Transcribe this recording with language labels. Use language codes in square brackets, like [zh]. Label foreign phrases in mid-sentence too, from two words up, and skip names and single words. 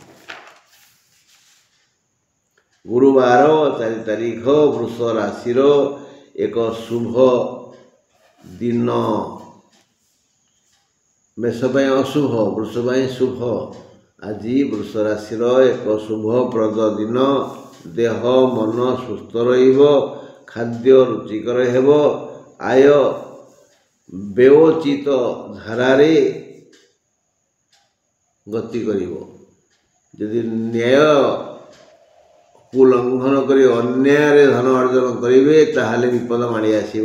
[or] ଗୁରୁବାର 4 ତାରିଖ ବୃଷ ରାଶି ଏକ ଶୁଭ ଦିନ। ମେଷ ଅଶୁଭ, ବୃଷ ଶୁଭ। ଆଜି ବୃଷ ରାଶି ଏକ ଶୁଭପ୍ରଦ ଦିନ। ଦେହ ମନ ସୁସ୍ଥ ରହିବ, ଖାଦ୍ୟ ରୁଚିକର ହେବ। ଆୟ ବ୍ୟୟୋଚିତ ଧାରାରେ ଗତି କରିବ। ଯଦି ନ୍ୟାୟକୁ ଲଙ୍ଘନ କରି ଅନ୍ୟାୟରେ ଧନ ଅର୍ଜନ କରିବେ ତାହେଲେ ବିପଦ ମାଡ଼ି ଆସିବ।